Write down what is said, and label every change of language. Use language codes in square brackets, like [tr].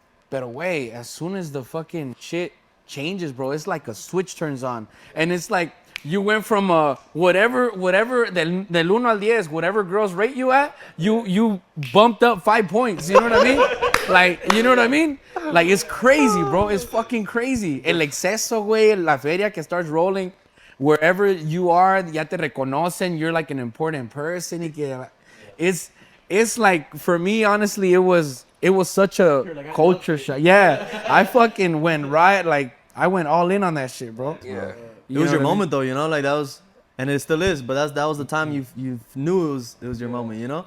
[en] Pero, wait, as soon as the fucking shit changes, bro, it's like a switch turns on. And it's like, you went from whatever [es] del 1 al 10, [en] whatever girls rate you at, you bumped up 5 points. You know what I mean? Like, you know what I mean? Like, it's crazy, bro. It's fucking crazy. [es] El exceso, güey, la feria que [en] starts rolling. Wherever you are, [es] ya te reconocen. [en] You're like an important person. [es] Y que, [en] it's like, for me, honestly, it was such a culture shock. Yeah, I fucking went right. Like, I went all in on that shit, bro. Yeah. It was your moment though, you know, like that was, and it still is. But that was the time you knew it was your moment, you know.